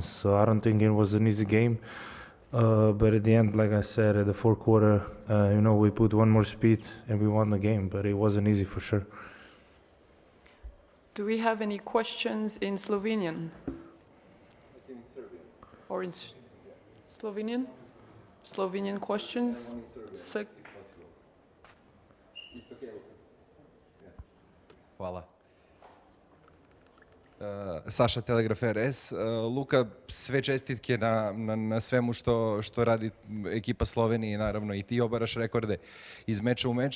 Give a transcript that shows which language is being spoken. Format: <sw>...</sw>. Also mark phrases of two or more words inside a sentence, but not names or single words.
<en>So I don't think it was an easy game. But at the end, like I said, at the fourth quarter, we put one more speed and we won the game. But it wasn't easy for sure. Do we have any questions in Slovenian? In Serbian. Or in Slovenian? Slovenian questions?</en> <sr>Hvala. Saša, Telegraf RS. Luka, sve čestitke na svemu što radi ekipa Slovenije i naravno i ti obaraš rekorde iz meča u meč.</sr>